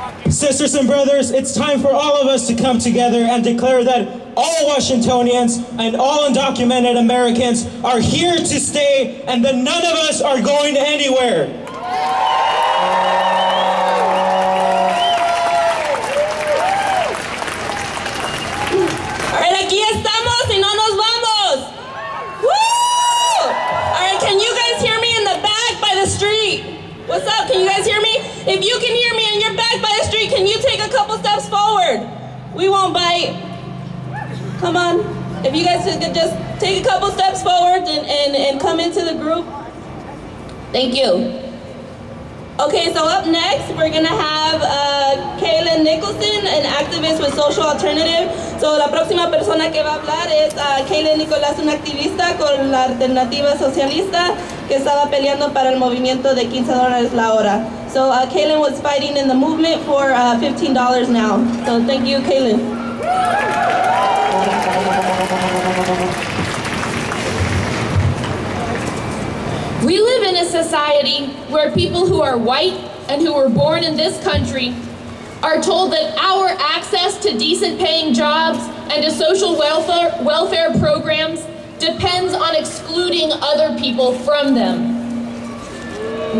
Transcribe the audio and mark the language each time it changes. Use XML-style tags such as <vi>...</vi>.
<en>Sisters and brothers, it's time for all of us to come together and declare that all Washingtonians and all undocumented Americans are here to stay, and that none of us are going anywhere. All right,</en> <es>aquí estamos y no nos vamos. Woo!</es> <en>All right, can you guys hear me in the back by the street? What's up? Can you guys hear me? If you can hear me and you're back by the street, can you take a couple steps forward? We won't bite. Come on. If you guys could just take a couple steps forward and come into the group. Thank you. Okay, so up next, we're going to have Kaylin Nicholson, an activist with Social Alternative.</en> <es>So la próxima persona que va a hablar es Kaylin Nicolás, una activista con la Alternativa Socialista que estaba peleando para el movimiento de $15 la hora.</es> <en>So Kaylin was fighting in the movement for $15 now. So thank you, Kaylin. We live in a society where people who are white and who were born in this country are told that our access to decent paying jobs and to social welfare programs depends on excluding other people from them.</en>